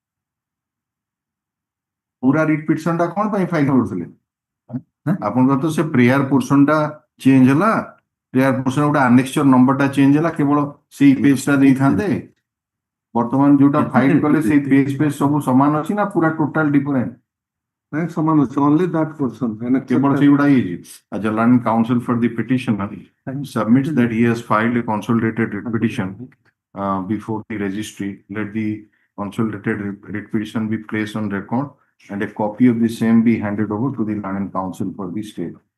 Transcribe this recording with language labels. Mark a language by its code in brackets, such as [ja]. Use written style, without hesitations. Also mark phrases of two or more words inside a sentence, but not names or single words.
[or] ପୁରା [en] writ petition [or] ଟା କଣ ପାଇଁ ଫାଇଲ କରୁଥିଲେ? ଆପଣଙ୍କର ତ ସେ [en] prayer portion [or] ଟା ଚେଞ୍ଜ ହେଲା, [en] prayer portion [or] ଗୋଟେ [en] annexure number [or] ଟା ଚେଞ୍ଜ ହେଲା, କେବଳ ସେଇ ପେଜ ଟା ଦେଇଥାନ୍ତେ। ବର୍ତ୍ତମାନ ଯୋଉଟା ଫାଇଲ କଲେ ସେଇ ପେଜ ସବୁ ସମାନ ଅଛି ନା ପୁରା [en] total different? [or] ନାଇଁ ସମାନ ଅଛି, [en] only that portion. [or] କେବଳ ସେଇଗୁଡା ହେଇଛି। [en] As a learned counsel for the petitioner submits that he has filed a consolidated writ petition before the registry, let the consolidated writ petition be placed on record and a copy of the same be handed over to the learned counsel for the state.